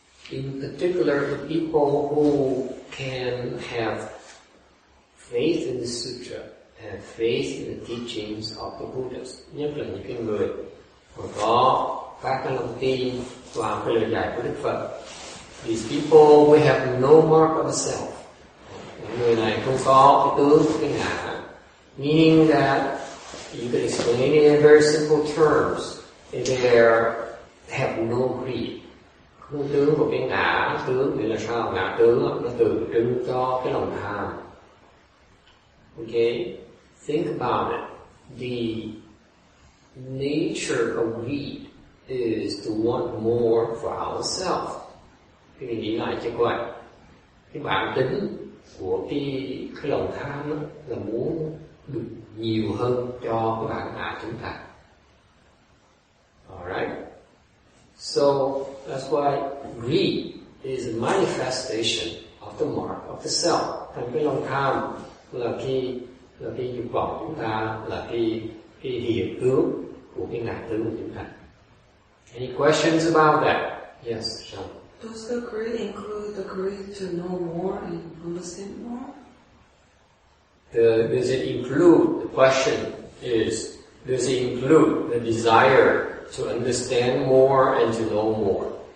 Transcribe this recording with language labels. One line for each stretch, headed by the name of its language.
English: In particular, the people who can have faith in the sutra, have faith in the teachings of the Buddhas,
Vietnamese: nhất là những cái người mà có phát cái lòng tin vào cái lời dạy của Đức Phật.
English: These people will have no mark of a self.
Vietnamese: Những người này không có cái tướng của cái ngã,
English: meaning that you can explain it in very simple terms. They have no greed.
Vietnamese: Không tướng của cái ngã, tướng nghĩa là sao? Ngã tướng nó tượng trưng cho cái lòng tham.
English: Okay, think about it. The nature of greed is to want more for ourselves.
Vietnamese: Thì mình nghĩ lại cho vậy. Cái bản tính của cái lòng tham đó là muốn được nhiều hơn cho cái bản ngã chúng ta.
English: Alright? So that's why greed is a manifestation of the mark of the self.
Vietnamese: Thành cái lòng tham là là cái dục vọng của chúng ta là cái hiện tướng của cái ngã tướng của chúng ta.
English: Any questions about that? Yes, Sean. Does the greed include the greed to know more and understand more? Does it include, the question is, does it include the desire to understand more and to know more?